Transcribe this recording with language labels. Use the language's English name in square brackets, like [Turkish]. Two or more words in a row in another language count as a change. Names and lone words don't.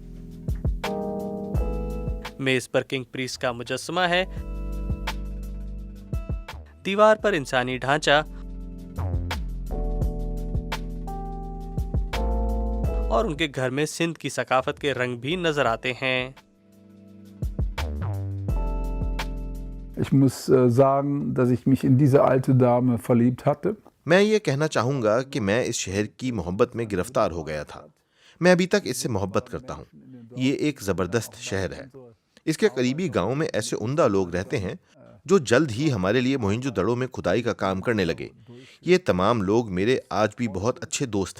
[Urdu] میز پر [English] king priest [Urdu] کا مجسمہ ہے، دیوار پر انسانی ڈھانچہ اور ان کے گھر میں سندھ کی ثقافت کے رنگ بھی نظر آتے ہیں۔ [German] Ich muss sagen, dass ich mich in diese alte Dame verliebt hatte. [Urdu] میں یہ کہنا چاہوں گا کہ میں اس شہر کی محبت میں گرفتار ہو گیا تھا۔ میں ابھی تک اس سے محبت کرتا ہوں۔ یہ ایک زبردست شہر ہے۔ اس کے قریبی گاؤں میں ایسے عمدہ لوگ رہتے ہیں جو جلد ہی ہمارے لیے موہنجودڑو میں کھدائی کا کام کرنے لگے۔ یہ تمام لوگ میرے آج بھی بہت اچھے دوست ہیں۔